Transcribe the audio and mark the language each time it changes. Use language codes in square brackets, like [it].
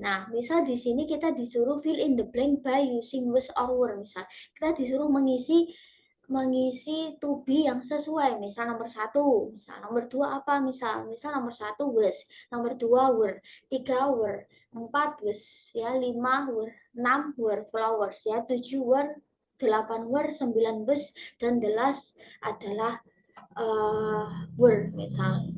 [id] Nah, misal di sini kita disuruh [en] fill in the blank by using was or were. [id] Misal kita disuruh mengisi to be yang sesuai. Misal nomor 1, misal nomor 2 apa? Misal nomor 1 was, nomor 2 were, 3 were, 4 was, ya 5 were, 6 were flowers, ya 7 were, 8 were, 9 was, dan [en] the last [id] adalah were misal.